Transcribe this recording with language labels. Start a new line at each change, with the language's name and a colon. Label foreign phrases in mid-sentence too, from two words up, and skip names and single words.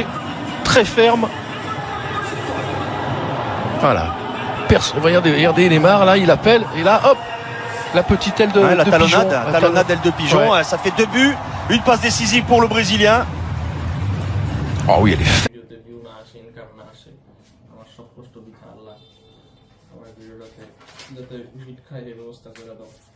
French: Très ferme. Voilà. Regardez Neymar, là, il appelle. Et là, hop, la petite aile de, la de talonnade, pigeon. la talonnade aile de pigeon. Ouais. Ça fait 2 buts. Une passe décisive pour le Brésilien. Oh oui, elle est
Bangla: ভিডিওতে ভিউ না আসে ইনকাম না আসে আমার সব কষ্ট বৃথা আল্লাহ আমার ভিডিওটাতে যাতে হিট খায় এই ব্যবস্থা করে দাও